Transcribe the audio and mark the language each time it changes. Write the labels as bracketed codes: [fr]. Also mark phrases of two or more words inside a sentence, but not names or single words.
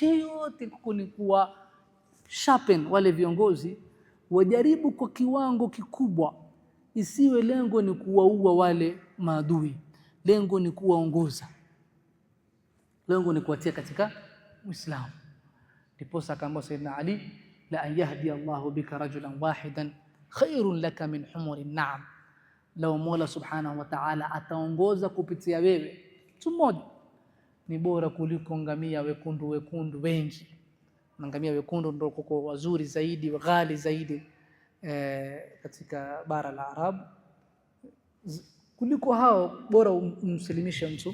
[sw] Hii yote ni kuwa sharpen wale viongozi, wajaribu kwa kiwango kikubwa, isiwe lengo ni kuwaua wale maadui, lengo ni kuwaongoza, lengo ni kuwatia katika Uislamu. Ndiposa akaambiwa Sayyidina Ali, [ar] لأن يهدي الله بك رجلا واحدا خير لك من حمر النعم, [sw] law Mola [ar] سبحانه وتعالى [sw] ataongoza kupitia wewe mtu mmoja ni bora kuliko ngamia wekundu wengi. Ngamia wekundu ndio kuko wazuri zaidi, ghali zaidi katika bara la Arabu. Kuliko hao bora umsilimishe mtu.